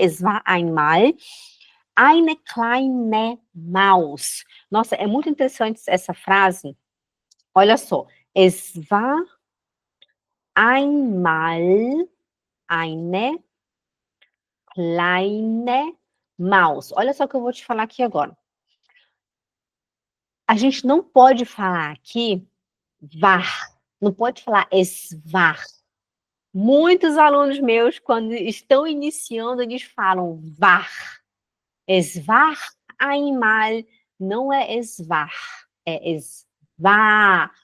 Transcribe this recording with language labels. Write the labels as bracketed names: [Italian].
[German] Es war einmal eine kleine Maus. [Portuguese] Nossa, é muito interessante essa frase. Olha só. [German] Es war einmal eine kleine Maus. [Portuguese] Olha só o que eu vou te falar aqui agora. A gente não pode falar aqui var. Não pode falar es war. Muitos alunos meus, quando estão iniciando, eles falam var. [German] Es war einmal, [Portuguese] não é [German] es war, é es war.